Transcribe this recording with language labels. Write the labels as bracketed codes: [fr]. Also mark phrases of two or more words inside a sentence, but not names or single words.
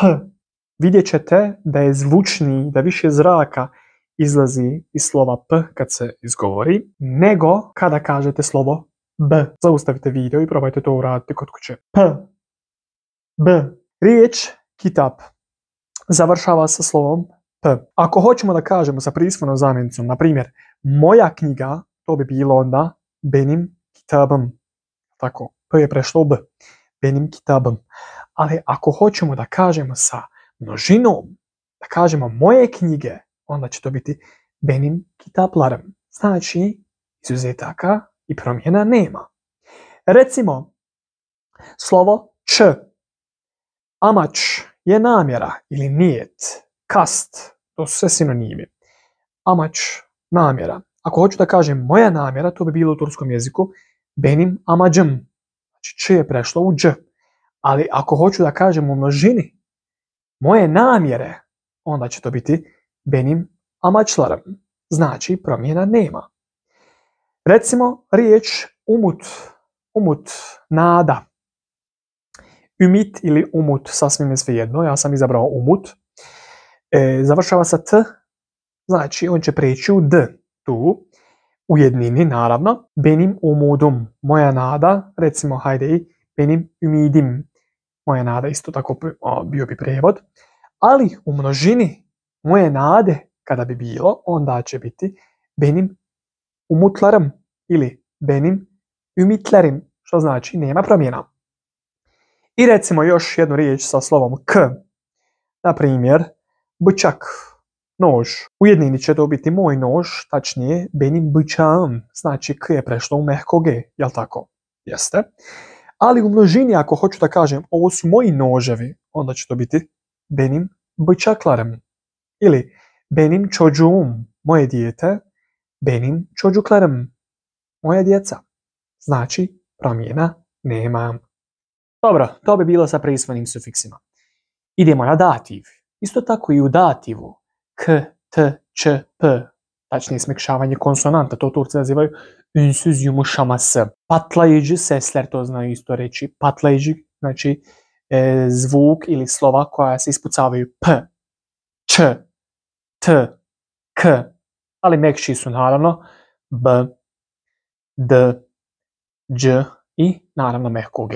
[bs] Vidjet ćete da je zvučniji, da više zraka izlazi iz slova p kad se izgovori, nego kada kažete slovo b. Zaustavite video i probajte to uraditi kod kuće. P. B. Riječ kitab završava sa slovom p. Ako hoćemo da kažemo sa prisvojnom zamjenicom, na primjer, moja knjiga, to bi bilo onda [tr] benim kitabım. [bs] Tako, p je prešlo u b. [tr] Benim kitabım. [bs] Ali ako hoćemo da kažemo sa množinom, da kažemo moje knjige, onda će to biti [tr] benim kitaplarım. [bs] Znači, izuzetaka i promjena nema. Recimo, slovo č. Amač je namjera ili nijet, kast, to su sve sinonimi. Amač, namjera. Ako hoću da kažem moja namjera, to bi bilo u turskom jeziku [tr] benim amacım. [bs] Znači, č je prešlo u dž. Ali ako hoću da kažem u množini moje namjere, onda će to biti [tr] benim amaçlarım. [bs] Znači, promjena nema. Recimo, riječ umut. Umut, nada. Ümit ili umut, sasvim je svejedno. Ja sam izabrao umut. Završava sa t. Znači, on će preći u d. Tu. U jednini, naravno. [tr] Benim umudum. [bs] Moja nada. Recimo, hajde i [tr] benim ümidim. [bs] Moja nada, isto tako bio bi prevod. Ali u množini moje nade, kada bi bilo, onda će biti [tr] benim umutlarım [bs] ili [tr] benim ümitlerim, [bs] što znači nema promjena. I recimo još jednu riječ sa slovom k. Na primjer, bıçak, nož. U jednini će to biti moj nož, tačnije [tr] benim bıçağım. [bs] Znači k je prešlo u mehko g, jel tako? Jeste. Ali u množini, ako hoću da kažem ovo su moji noževi, onda će to biti [tr] benim bıçaklarım. Ili benim çocuğum, [bs] moje dijete, [tr] benim çocuklarım, [bs] moja djeca. Znači, promjena nema. Dobro, to bi bilo sa prisvojnim sufiksima. Idemo na dativ. Isto tako i u dativu. K, t, ç, p. Tačnije smekšavanje konsonanta, to Turci nazivaju [tr] ünsüz yumuşaması. Patlayıcı sesler, [bs] to znaju isto reći. Patlayıcı, znači zvuk ili slova koja se ispucavaju p, č, t, k. Ali mekši su naravno b, d, dž i naravno mehko g.